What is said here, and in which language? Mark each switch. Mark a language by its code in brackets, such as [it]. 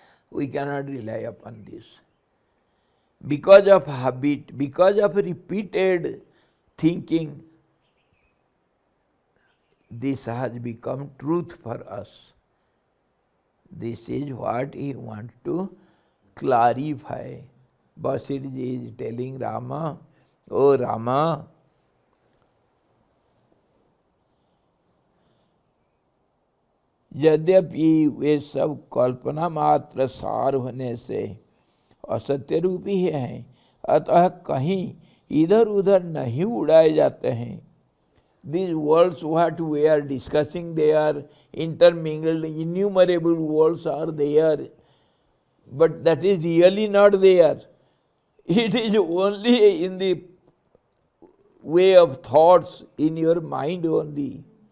[en] We cannot rely upon this. Because of habit, because of repeated thinking, this has become truth for us. This is what he wants to clarify. Vasistha is telling Rama, "Oh Rama, [hi] यद्यपि वे सब कल्पना मात्र सार होने से असत्य रूपी हैं, अतः कहीं इधर उधर नहीं उड़ाए जाते हैं." [en] These worlds what we are discussing, they are intermingled, innumerable worlds are there, but that is really not there. It is only in the way of thoughts in your mind only.